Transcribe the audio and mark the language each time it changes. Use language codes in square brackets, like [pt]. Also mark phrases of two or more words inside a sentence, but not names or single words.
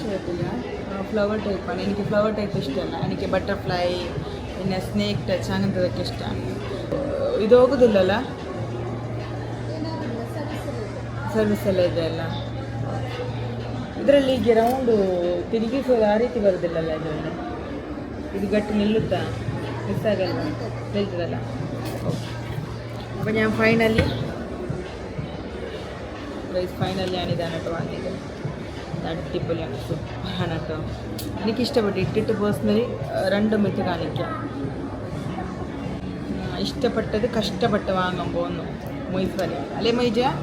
[ml] ഇഷ്ടപ്പെട്ടില്ല. ഫ്ലവർ ടൈപ്പാണ്. എനിക്ക് [en] flower type [ml] ഇഷ്ടമല്ല. എനിക്ക് ബട്ടർഫ്ലൈ പിന്നെ [en] snake touch [ml] അങ്ങനത്തതൊക്കെ ഇഷ്ടമാണ്. [kn] ಇದು ಹೋಗೋದಿಲ್ಲಲ್ಲ, ಸರ್ವಿಸ್ ಎಲ್ಲ ಇದೆ ಅಲ್ಲ. ಇದರಲ್ಲಿ ಹೀಗೆ ರೌಂಡು ತಿರುಗಿಸೋದು ಆ ರೀತಿ ಬರೋದಿಲ್ಲಲ್ಲ ಇದರಲ್ಲಿ. ഇത് ಗಟ್ಟಿ ನಿಲ್ಲುತ್ತಾ? ಮಿಸ್ ಆಗಲ್ಲ, ನಿಲ್ತದಲ್ಲ. [ml] ഓക്കെ. അപ്പോൾ ഞാൻ ഫൈനലി ഞാനിതാണ് കേട്ടോ വാങ്ങിയത്. അടിപൊളിയാണ്, സൂപ്പറാണ് കേട്ടോ. എനിക്കിഷ്ടപ്പെട്ടു. ഇട്ടിട്ട് പേഴ്സണലി രണ്ടും വെച്ച് കാണിക്കാം. ഇഷ്ടപ്പെട്ടത് കഷ്ടപ്പെട്ട് വാങ്ങാൻ പോകുന്നു മൊയ്ഫല് അല്ലേ മൊയ്ജ?